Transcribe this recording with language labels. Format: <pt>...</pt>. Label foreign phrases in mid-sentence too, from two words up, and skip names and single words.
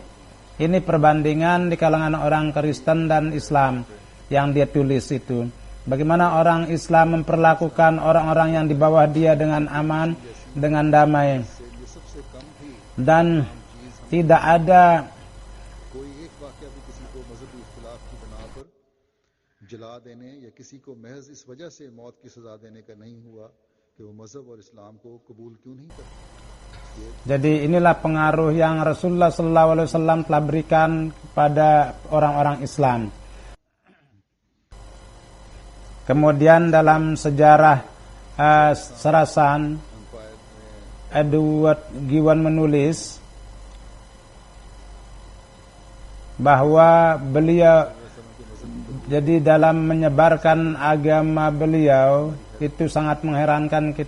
<id>Ini perbandingan di kalangan orang Kristen dan Islam yang dia tulis itu. Bagaimana orang Islam memperlakukan orang-orang yang di bawah dia dengan aman, dengan damai. Dan tidak ada</id> <hi>जला देने या किसी को महज इस वजह से मौत की सजा देने का नहीं हुआ कि वो मजहब और इस्लाम को कबूल क्यों नहीं करते.</hi> <id>Jadi inilah pengaruh yang Rasulullah SAW telah berikan kepada orang-orang Islam. Kemudian dalam sejarah Serasan, Edward Gibbon menulis bahwa beliau, jadi dalam menyebarkan agama beliau itu sangat mengherankan kita.</id>